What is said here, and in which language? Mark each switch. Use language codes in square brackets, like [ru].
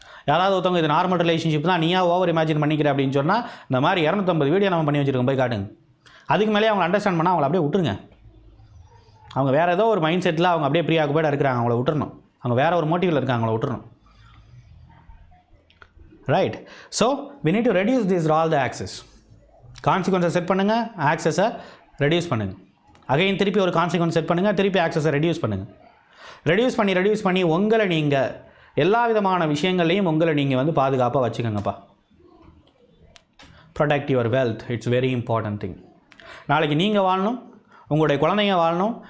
[ta] யாராவது ஒருத்தவங்க இது நார்மல் ரிலேஷன்ஷிப் தான், நீயா ஓவர் இமேஜின் பண்ணிக்கிற அப்படின்னு சொன்னால், இந்த மாதிரி 250 வீடியோ நம்ம பண்ணி வச்சுருக்கோம், போய் காட்டுங்க. அதுக்கு மேலே அவங்க அண்டர்ஸ்டாண்ட் பண்ணால் அவங்கள அப்படியே விட்டுருங்க. அவங்க வேறு ஏதோ ஒரு மைண்ட் செட்டில் அவங்க அப்படியே ஃப்ரீ ஆக்குபேடாக இருக்கிறாங்க, அவங்கள விட்டுறணும். அவங்க வேறு ஒரு மோட்டிவில் இருக்காங்க, அவங்கள விட்டுறணும். Right? [en] So we need to reduce these all the access. [ta] கான்சிக்வன்ஸை set பண்ணுங்கள், ஆக்சஸை ரெடியூஸ் பண்ணுங்கள். அகைன் திருப்பி ஒரு கான்சிக்வன்ஸ் செட் பண்ணுங்கள், திருப்பி ஆக்சஸை ரெடியூஸ் பண்ணுங்கள். ரெடியூஸ் பண்ணி உங்களை நீங்கள் எல்லா விதமான விஷயங்கள்லையும் உங்களை நீங்கள் வந்து பாதுகாப்பாக வச்சுக்கோங்கப்பா. [en] Protect your wealth, it's very important thing. [ta] நாளைக்கு நீங்கள் வாழணும், உங்களுடைய குழந்தைங்க வாழணும்.